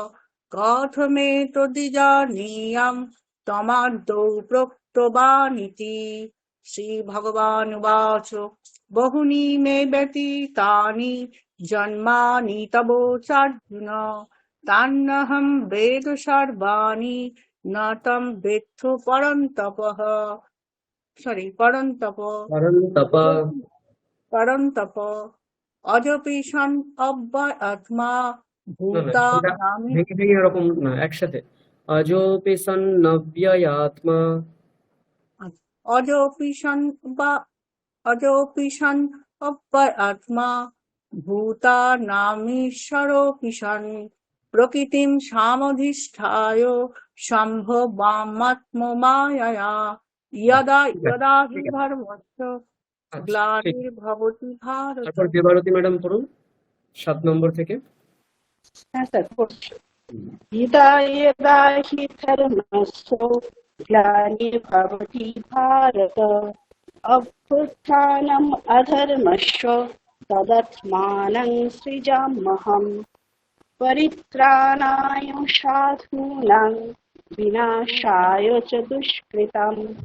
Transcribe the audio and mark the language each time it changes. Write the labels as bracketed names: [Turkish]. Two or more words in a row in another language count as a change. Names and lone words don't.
[Sanskrit] कथमेतद्विजानीयां तमादौ प्रोक्तवानिति श्रीभगवानुवाच बहुनि मे व्यतीतानि जन्मानि तव चार्जुन तान्नहं वेद सर्वाणि न तं वेत्थ परन्तपः परन्तप পরন্তপ। परन्तप अजपि सन् अव्ययात्मा [Bangla] না না, [Sanskrit] भूता [Bangla] এটা [Sanskrit] नामि [Bangla] ভেঙে ভেঙে এরকম না, একসাথে। [Sanskrit] অজোপি সন্নব্যয়াত্মা। अजोऽपि सन् अजोऽपि सन् अव्ययात्मा भूतानामीश्वरोऽपि सन् प्रकृतिं सामधिष्ठाय सम्भवामात्ममायया यदा [Bangla] ঠিক আছে, [Sanskrit] यदा हि [Bangla] ঠিক আছে। [Sanskrit] धर्मस्य [Bangla] আচ্ছা, ঠিক। [Sanskrit] ग्लानिर्भवति भारत। [Bangla] তারপর দেবারতী ম্যাডাম পড়ুন 7 নম্বর থেকে। হ্যাঁ স্যার পড়ছি। [Sanskrit] यदा यदा हि धर्मस्य ग्लानिर्भवति भारत अभ्युत्थानम् अधर्मस्य तदात्मानं सृजाम्यहम् परित्राणाय साधूनां विनाशाय च दुष्कृतं